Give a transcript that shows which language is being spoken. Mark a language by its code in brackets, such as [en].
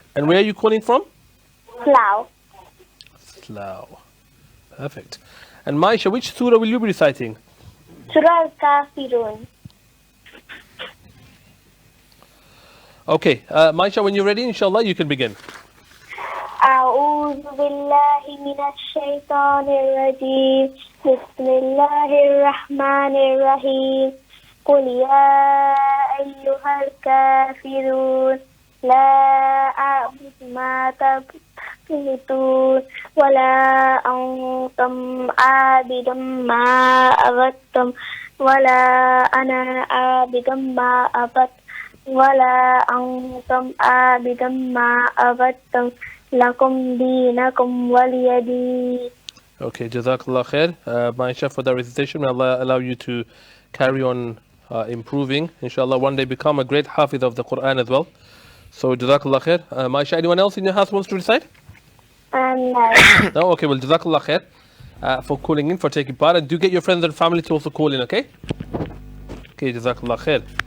[en] And where are you calling from? Slough. Slough. Perfect. And Maisha, which surah will you be reciting? Surah Al-Kafirun. Okay, Maisha, when you're ready, inshallah, you can begin. [ar] أعوذ بالله من الشيطان الرجيم بسم الله الرحمن الرحيم قل يا أيها الكافرون لا أعبد ما تعبدون ولا أنتم عابد ما عبدتم ولا أنا عابد ما عبدت ولا أنتم عابد ما عبدتم لكم دينكم ولي دين. [en] Okay, Jazakallah khair, Maisha, for the recitation. May Allah allow you to carry on improving. Inshallah, one day become a great hafiz of the Quran as well. So, Jazakallah khair. Maisha, anyone else in your house wants to recite? No. No? Okay, well, Jazakallah khair for calling in, for taking part. And do get your friends and family to also call in, okay? Okay, Jazakallah khair.